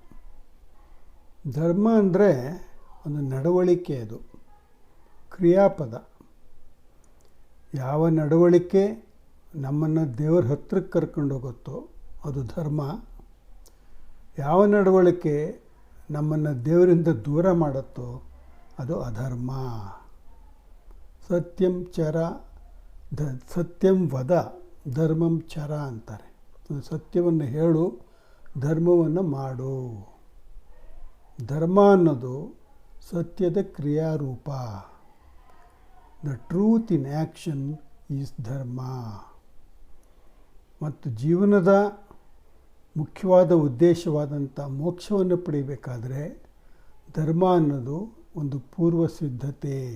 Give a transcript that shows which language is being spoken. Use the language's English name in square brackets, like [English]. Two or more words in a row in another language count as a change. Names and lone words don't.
[Kannada] ಧರ್ಮ ಅಂದರೆ ಒಂದು ನಡವಳಿಕೆ, ಅದು ಕ್ರಿಯಾಪದ. ಯಾವ ನಡವಳಿಕೆ ನಮ್ಮನ್ನು ದೇವರ ಹತ್ರಕ್ಕೆ ಕರ್ಕೊಂಡು ಹೋಗುತ್ತೋ ಅದು ಧರ್ಮ. ಯಾವ ನಡವಳಿಕೆ ನಮ್ಮನ್ನು ದೇವರಿಂದ ದೂರ ಮಾಡುತ್ತೋ ಅದು ಅಧರ್ಮ. [Sanskrit] ಸತ್ಯಂ ವದ ಧರ್ಮಂ ಚರ [Kannada] ಅಂತಾರೆ. ಸತ್ಯವನ್ನು ಹೇಳು, ಧರ್ಮವನ್ನು ಮಾಡು. ಧರ್ಮ ಅನ್ನೋದು ಸತ್ಯದ ಕ್ರಿಯಾರೂಪ. [English] The truth in action is ಧರ್ಮ. [Kannada] ಮತ್ತು ಜೀವನದ ಮುಖ್ಯವಾದ ಉದ್ದೇಶವಾದಂಥ ಮೋಕ್ಷವನ್ನು ಪಡಿಬೇಕಾದರೆ ಧರ್ಮ ಅನ್ನೋದು ಒಂದು ಪೂರ್ವ ಸಿದ್ಧತೆ.